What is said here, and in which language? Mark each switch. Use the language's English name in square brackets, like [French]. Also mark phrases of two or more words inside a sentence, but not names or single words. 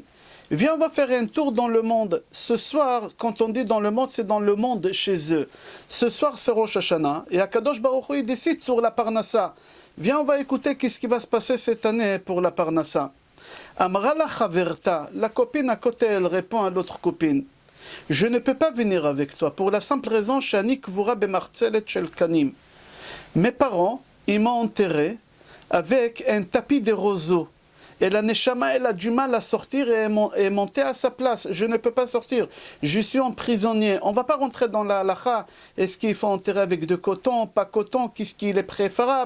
[French] Viens, on va faire un tour dans le monde. Ce soir, quand on dit dans le monde, c'est dans le monde chez eux. Ce soir, c'est Rosh Hashanah. Et [Hebrew] הקדוש ברוך הוא, [French] il décide sur la Parnassa. Viens, on va écouter qu'est-ce qui va se passer cette année pour la Parnassa. [Aramaic] אמרה לה חברתה, [French] la copine à côté, elle répond à l'autre copine. Je ne peux pas venir avec toi pour la simple raison, [Hebrew] שאני קבורה במרצלת של קנים. [French] Mes parents, ils m'ont enterré avec un tapis de roseaux. Et la Neshama, elle a du mal à sortir et monter à sa place. Je ne peux pas sortir. Je suis un prisonnier. On ne va pas rentrer dans la halakha. Est-ce qu'il faut enterrer avec de coton, pas coton, qu'est-ce qu'il est préférable?